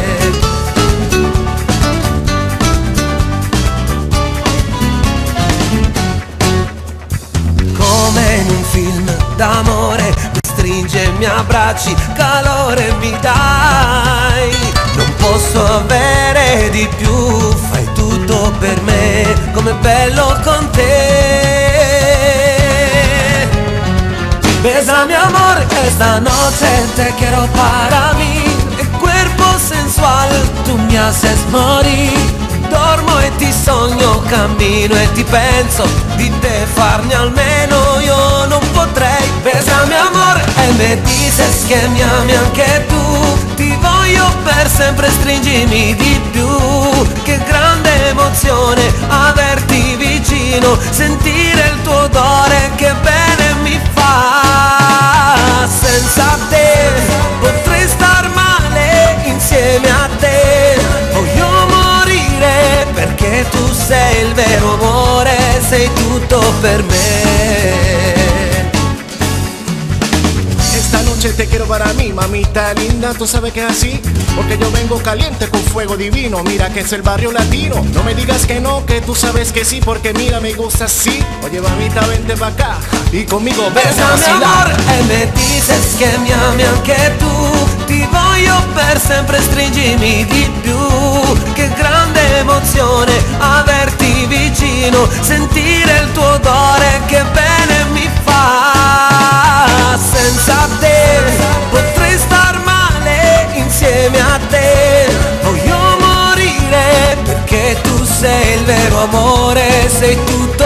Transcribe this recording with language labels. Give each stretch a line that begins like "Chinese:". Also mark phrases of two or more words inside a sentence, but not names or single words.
Italian: Come in un film d'amore, mi stringe, mi abbracci, calore mi dai. Non posso avere di più, fai tutto per me, com'è bello con te.
Spanish: Bésame amor, esta noche te quiero para mí, el cuerpo sensual tú me haces morir.
Italian: Dormo e ti sogno, cammino e ti penso, di te farne almeno io non potrei.
Spanish: Bésame amor e me dices que
Italian: mi ami anche tu, ti voglio per sempre, stringimi di più. Che grande emozione averti vicino, sentire il tuo odore, che bene mi fa. Senza te potrei star male insieme a te, voglio morire perché tu sei il vero amore, sei tutto per me.
Spanish: Esta noche te quiero para mí, mamita linda, tú sabes que es así, porque yo vengo caliente con fuego divino. Mira que es el barrio latino, no me digas que no, que tú sabes que sí, porque mira me gusta así. Oye mamita vente pa' acá y conmigo ven a Bésame amor vacilar.
Italian: e
Spanish: me dices
Italian: che mi ami anche tu, ti voglio per sempre, stringimi di più. Che grande emozione averti vicino, sentire il tuo odore, che bene mi fa. Senza te potrei star male insieme a te, voglio morire perché tu sei il vero amore, sei tu